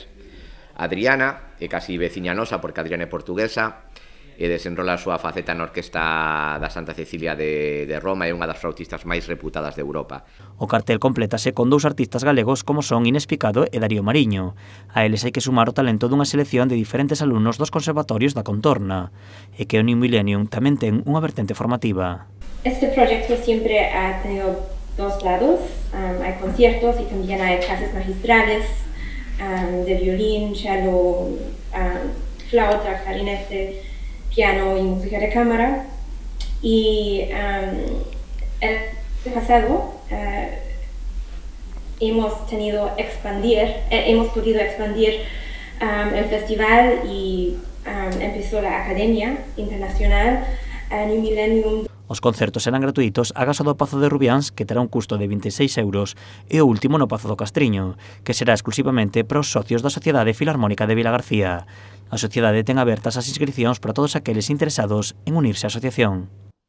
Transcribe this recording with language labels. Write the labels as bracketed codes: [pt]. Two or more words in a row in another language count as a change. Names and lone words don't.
[gl] Adriana é casi veciña nosa porque Adriana é portuguesa e desenrola a súa faceta na Orquesta da Santa Cecilia de Roma e unha das flautistas máis reputadas de Europa. O cartel complétase con 2 artistas galegos como son Inés Picado e Darío Mariño. A eles hai que sumar o talento dunha selección de diferentes alumnos dos conservatorios da Contorna, e que o New Millennium tamén ten unha vertente formativa. [es] Este proyecto siempre ha tenido 2 lados. Hay conciertos y también hay clases magistrales de violín, cello, flauta, clarinete, piano y música de cámara. Y el pasado hemos podido expandir el festival y empezó la Academia Internacional New Millennium. [gl] Os concertos serán gratuitos agás do Pazo de Rubiáns, que terá un custo de 26 €, e o último no Pazo do Castriño, que será exclusivamente para os socios da Sociedade Filarmónica de Vila García. A sociedade ten abertas as inscricións para todos aqueles interesados en unirse á asociación.